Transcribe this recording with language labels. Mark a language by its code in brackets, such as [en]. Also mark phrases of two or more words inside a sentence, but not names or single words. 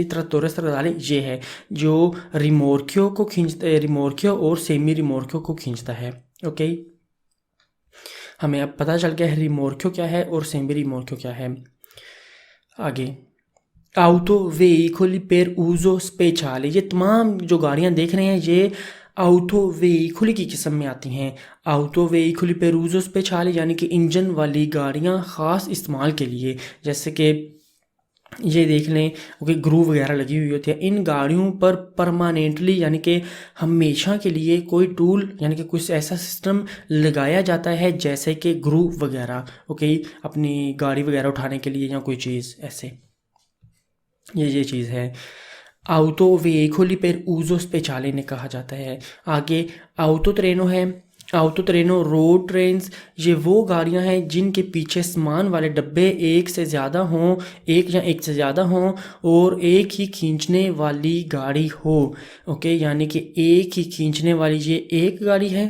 [it] trattore stradale [hi] ये है जो रिमोर्कियो को रिमोर्कियो और [it] semi rimorchio [hi] को खींचता है। ओके, हमें अब पता चल गया है रिमोर्कियो क्या है और [it] semi rimorchio [hi] क्या है। [it] आगे, auto veicolo per uso speciale, [hi] ये तमाम जो गाड़ियाँ देख रहे हैं ये [it] auto veicolo [hi] की किस्म में आती हैं। [it] auto veicolo per uso speciale [hi] यानी कि इंजन वाली गाड़ियाँ ख़ास इस्तेमाल के लिए, जैसे कि ये देख लें कि ग्रूव वगैरह लगी हुई होती है। इन गाड़ियों पर परमानेंटली यानी कि हमेशा के लिए कोई टूल यानी कि कुछ ऐसा सिस्टम लगाया जाता है, जैसे कि ग्रूव वगैरह। ओके, अपनी गाड़ी वगैरह उठाने के लिए या कोई चीज़ ऐसे, ये चीज़ है। [it] auto veicolo per uso speciale [hi] ने कहा जाता है। आगे [it] auto treno [hi] है। [it] auto treno [en] road trains, [hi] ये वो गाड़ियां हैं जिनके पीछे सामान वाले डब्बे एक से ज़्यादा हों, एक या एक से ज़्यादा हों और एक ही खींचने वाली गाड़ी हो। ओके, यानी कि एक ही खींचने वाली ये एक गाड़ी है।